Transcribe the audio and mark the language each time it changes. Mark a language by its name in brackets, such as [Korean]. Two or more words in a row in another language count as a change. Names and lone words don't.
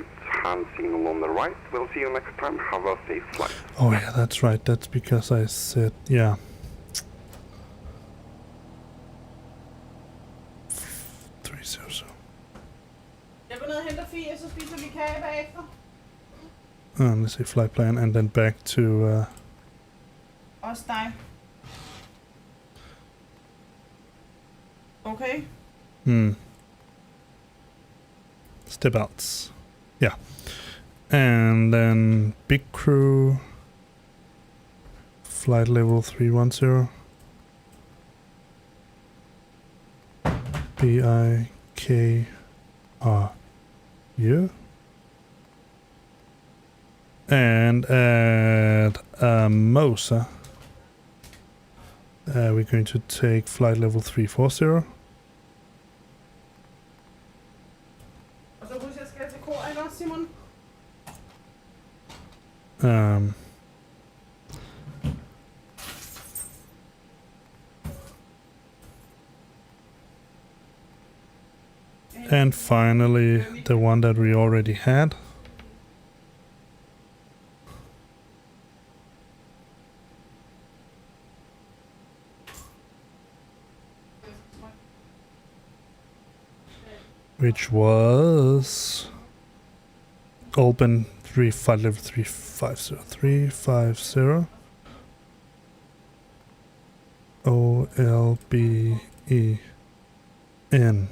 [English] Hand signal on the right. We'll see you next time. Have a safe flight. Oh yeah, that's right. That's because I said, yeah. 300. [Danish] Jeg går ned og henter Fie, så spiser vi kage bagefter. [English] Let's see, flight plan, and then back to [Danish] Også dig. Okay. [English] step outs. Yeah. And then big crew, flight level 310. BIKRU. And at Mosa, we're going to take flight level 340. [Danish] Og så husk, jeg skal til kor, ikke også, Simon? [English] And finally, the one that we already had. Which was open 350 level 350 OLBEN.